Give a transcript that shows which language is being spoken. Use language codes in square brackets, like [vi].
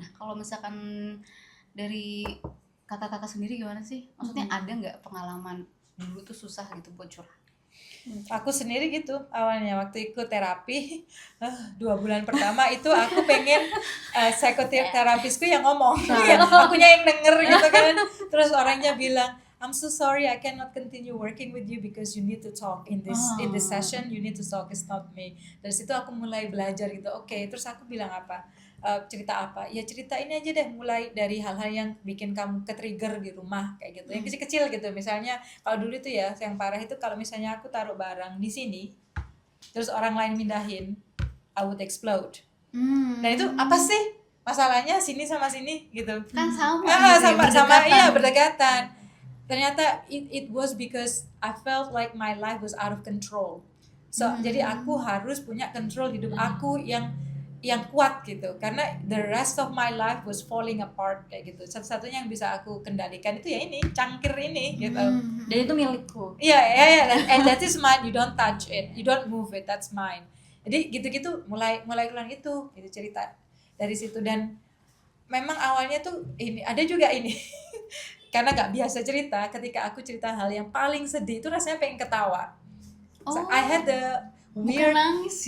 [id] Nah, kalau misalkan dari kakak sendiri gimana sih? Maksudnya ada nggak pengalaman dulu tuh susah gitu buat curhat? Aku sendiri gitu awalnya waktu ikut terapi 2 bulan pertama itu aku pengen psikoterapisku yang ngomong, akunya yang denger gitu kan. Terus orangnya bilang, [en] I'm so sorry I cannot continue working with you because you need to talk in this session, you need to talk, it's not me. [id] Dari situ aku mulai belajar gitu. Oke, terus aku bilang apa? Cerita apa? Ya cerita ini aja deh, mulai dari hal-hal yang bikin kamu ke-trigger di rumah kayak gitu. Yang kecil-kecil gitu. Misalnya kalau dulu itu ya yang parah itu kalau misalnya aku taruh barang di sini terus orang lain mindahin, [en] I would explode. [id] Dan itu apa sih? Masalahnya sini sama sini gitu. Kan sama Sama iya berdekatan. Ternyata [en] it was because I felt like my life was out of control. [id] So jadi aku harus punya control hidup aku yang kuat gitu, karena [en] the rest of my life was falling apart [id] kayak gitu. Satu-satunya yang bisa aku kendalikan itu ya ini cangkir ini gitu. Dan itu milikku. [en] Iya, and that is mine, you don't touch it, you don't move it, that's mine. [id] Jadi gitu-gitu mulai ulang itu cerita dari situ. Dan memang awalnya tuh ini ada juga ini karena nggak biasa cerita, ketika aku cerita hal yang paling sedih itu rasanya pengen ketawa. [en] So, I had the weird [id] nangis